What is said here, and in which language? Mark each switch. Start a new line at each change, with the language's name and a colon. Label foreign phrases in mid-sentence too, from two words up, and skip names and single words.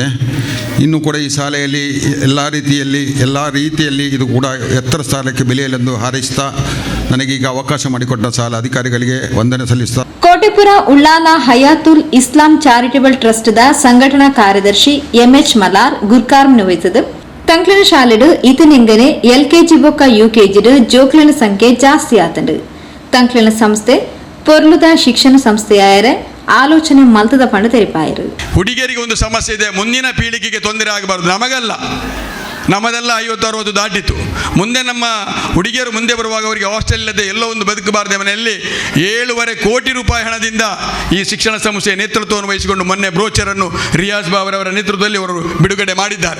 Kannada: ಇನ್ನೂ ಕೂಡ ಈ ಶಾಲೆಯಲ್ಲಿ ಎಲ್ಲ ರೀತಿಯಲ್ಲಿ ಇದು ಕೂಡ ಎತ್ತರ ಸ್ಥಾನಕ್ಕೆ ಬೆಳೆಯಲೆಂದು ಹಾರೈಸ್ತಾ ನನಗೀಗ ಅವಕಾಶ ಮಾಡಿಕೊಟ್ಟ ಶಾಲಾ ಅಧಿಕಾರಿಗಳಿಗೆ ವಂದನೆ ಸಲ್ಲಿಸ್ತಾ
Tulu: ಕೋಟೆಪುರ ಉಳ್ಳಾಲ ಹಯಾತುಲ್ ಇಸ್ಲಾಂ ಚಾರಿಟೇಬಲ್ ಟ್ರಸ್ಟ್ ದ ಸಂಘಟನಾ ಕಾರ್ಯದರ್ಶಿ MH ಮಲಾರ್ ಗುರ್ಕಾರ್ ವಹಿಸಿದ ತಂಕ್ಲಿನ ಶಾಲೆಡು ಇತನಿಂಗನೆ LKG ಬೊಕ್ಕ UKG ಜೋಕ್ಲಿನ ಸಂಖ್ಯೆ ಜಾಸ್ತಿ ಆತಂಡು. ತಂಕ್ಲಿನ ಸಂಸ್ಥೆ ಪೊರ್ಲುದ ಶಿಕ್ಷಣ ಸಂಸ್ಥೆಯಾಯರೆ ಆಲೋಚನೆ ಮಲ್ತದ ಪಂಡ ತೆರಿಪಾಯರು.
Kannada: ಹುಡುಗಿಯರಿಗೆ ಒಂದು ಸಮಸ್ಯೆ ಇದೆ. ಮುಂದಿನ ಪೀಳಿಗೆಗೆ ತೊಂದರೆ ಆಗಬಾರ್ದು. ನಮಗಲ್ಲ, ನಮ್ಮದೆಲ್ಲ 50-60 ದಾಟಿತು. ಮುಂದೆ ನಮ್ಮ ಹುಡುಗಿಯರು ಮುಂದೆ ಬರುವಾಗ ಅವರಿಗೆ ಹಾಸ್ಟೆಲ್ ಇಲ್ಲದೆ ಎಲ್ಲೋ ಒಂದು ಬದುಕಬಾರದೆ ಮನೆಯಲ್ಲಿ 7.5 ಕೋಟಿ ರೂಪಾಯಿ ಹಣದಿಂದ ಈ ಶಿಕ್ಷಣ ಸಂಸ್ಥೆಯ ನೇತೃತ್ವವನ್ನು ವಹಿಸಿಕೊಂಡು ಮೊನ್ನೆ ಬ್ರೋಚರನ್ನು ರಿಯಾಜ್ ಬಾವರವರ ನೇತೃತ್ವದಲ್ಲಿ ಅವರು ಬಿಡುಗಡೆ ಮಾಡಿದ್ದಾರೆ.